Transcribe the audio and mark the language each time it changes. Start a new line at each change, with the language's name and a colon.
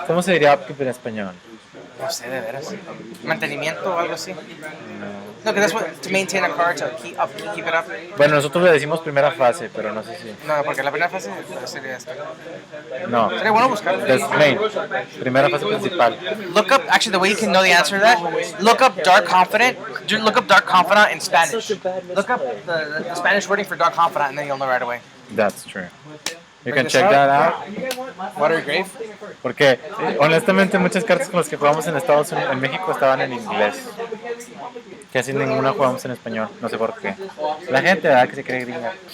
Spanish: ¿Cómo se diría upkeep en español? No sé, de veras. Mantenimiento o algo así.
English: No, because that's what, to maintain a card, to keep it up.
Spanish: Bueno, nosotros le decimos primera fase, pero no sé si. No, porque la primera fase sería esto. No. Sería bueno buscarlo.
English: That's main.
Spanish: Primera fase principal.
English: Look up, actually, the way you can know the answer to that, look up Dark Confidant in Spanish. Look up the Spanish wording for Dark Confidant, and then you'll know right away. That's true. You can check that out. Watery Grave?
Spanish: Porque honestamente muchas cartas con las que jugamos en Estados Unidos, en México estaban en inglés. casi ninguna jugamos en español, no sé por qué. La gente, ¿verdad? Que se cree gringa.